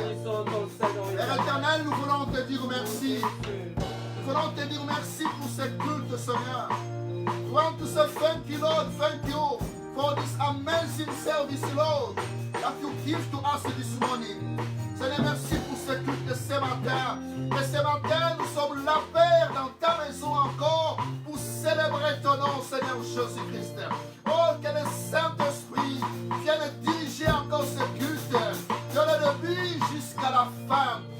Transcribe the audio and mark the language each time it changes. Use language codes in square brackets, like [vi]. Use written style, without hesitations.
[fr] bénissons ton Seigneur. Père éternel, nous voulons te dire merci. Nous voulons te dire merci pour ce culte, Seigneur. [en] We want to say thank you, Lord. Thank you for this amazing service, Lord, that you give to us this morning. [fr] Seigneur, merci pour ce culte de ce matin. Et ce matin, nous sommes là, Père, dans ta maison encore, pour célébrer ton nom, Seigneur Jésus-Christ. Oh, que le Saint-Esprit vienne diriger encore ce culte, de le début jusqu'à la fin.